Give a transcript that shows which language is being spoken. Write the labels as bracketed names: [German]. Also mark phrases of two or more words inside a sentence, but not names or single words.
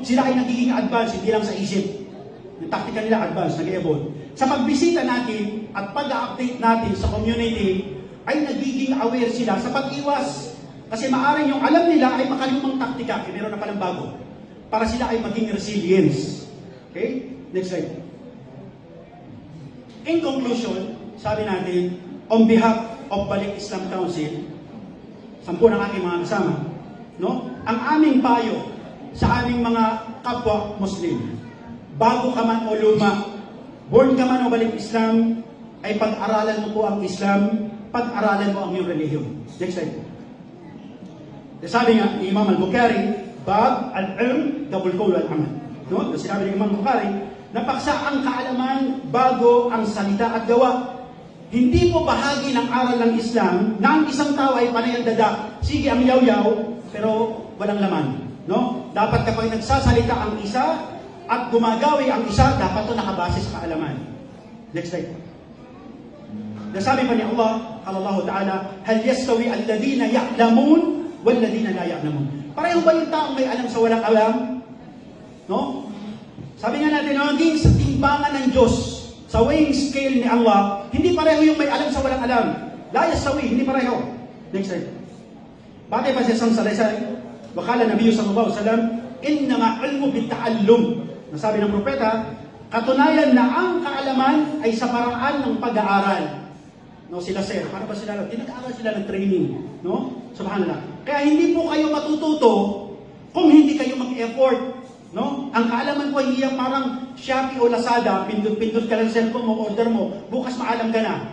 [Filipino] Sila ay nagiging advanced, hindi lang sa isip. Yung taktika nila advanced, nag-evolve. Sa pagbisita natin at pag-update natin sa community, ay nagiging aware sila sa pag-iwas. Kasi maaaring yung alam nila ay makalumang taktika, meron na palang bago, para sila ay maging resilience. [English] Okay? Next slide. In conclusion, [Filipino] sabi natin, [English] on behalf of [Filipino] Balik Islam Council, 10 ng aking mga kasama, no? Ang aming payo sa aming mga kapwa Muslim, bago ka man o luma, born ka man o balik Islam, ay pag-aralan mo po ang Islam, pag-aralan mo ang iyong relihiyon. [English] Next slide. [Filipino] Sabi nga ni Imam Al-Bukhari, [Arabic] باب العلم قبل القول والعمل. [Filipino] No? Sinabi ni Imam Bukhari, napaksa ang kaalaman bago ang salita at gawa. Hindi po bahagi ng aral ng Islam na ang isang tao ay panay ang dada. Sige, ang yaw-yaw, pero walang laman. No? Dapat kapag nagsasalita ang isa at gumagawi ang isa, dapat ito nakabase sa kaalaman. [English] Next slide. [Filipino] Nasabi pa ni Allah, Allah [Arabic] تعالى، هل يستوي الذين يعلمون والذين لا يعلمون. [Filipino] Pareho ba yung taong may alam sa walang alam? No? Sabi nga natin, naging sa timbangan ng Diyos Sa [English] weighing scale [Filipino] ni Allah, hindi pareho yung may alam sa walang alam. [Arabic] لا يستوي, [Filipino] hindi pareho. [English] Next slide. [Filipino] Bakit pa siya sang salaysay? [Arabic] وقال النبي صلى الله عليه وسلم، إنما العلم بالتعلم. [Filipino] Nasabi ng propeta, katunayan na ang kaalaman ay sa paraan ng pag-aaral. No, sila sir, para ba sila lang? Nag-aaral sila ng training, no? Subhanallah. Kaya hindi po kayo matututo kung hindi kayo mag-effort, no? Ang kaalaman ko hindi yung parang Shopee o Lazada, pindot-pindot ka lang cellphone mo, order mo, bukas maalam ka na.